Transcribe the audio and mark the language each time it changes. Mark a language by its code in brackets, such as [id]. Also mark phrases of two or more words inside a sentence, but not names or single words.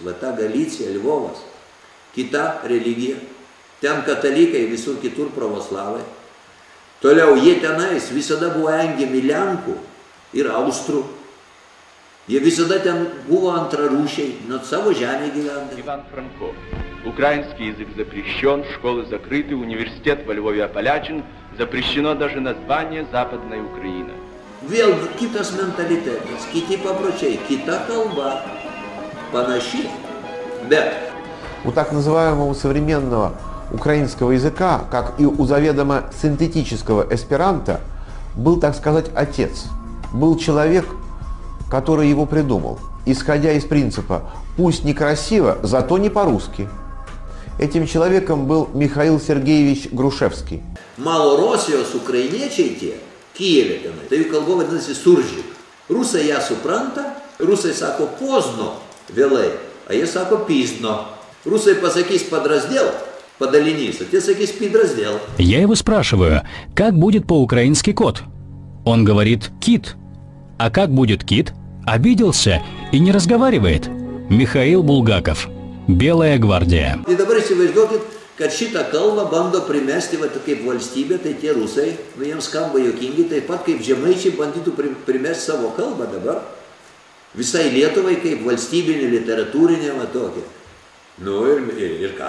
[lt] Va ta Galicija, Lvovas, kita religija, ten katalikai, visur kitur pravoslavai. Toliau jie tenais visada buvo engiami Lenkų ir Austrų. Jie visada ten buvo antrarūšiai, nuo savo žemė gyvendami. [ru] Иван Франко. Украинский язык запрещен, школы закрыты, университет во Львове ополячен, запрещено даже название Западная Украина. [lt] Vėl kitas mentalitetas, kiti papročiai, kita kalba, panaši, bet [ru] у так называемого современного украинского языка, как и у заведомо синтетического эсперанто, был, так сказать, отец. Был человек, который его придумал, исходя из принципа «пусть некрасиво, зато не по-русски». Этим человеком был Михаил Сергеевич Грушевский. [lt] Малоросijos ukrainiečiai tie, Kijeve tenai, tai jų kalba vadinasi suržik. Rusai ją supranta, rusai sako pozno, vėlai, a jie sako pizdno. Rusai pasakys [ru] подраздел, подаленись, а те [lt] sakys пидраздел. [ru] Я его спрашиваю, как будет по-украински кот? Он говорит «кит». А как будет кит? Обиделся и не разговаривает. Михаил Булгаков. Белая гвардия. [lt] И dabar įsivaizduokit, kad šitą kalbą bando primesti kaip valstybė, tai tie rusai, jiems skamba juokingai, taip pat kaip žemaičiai bandytų primesti savo kalbą dabar. Visai Lietuvai kaip valstybinė, literatūrinė, tokia. Ir ką?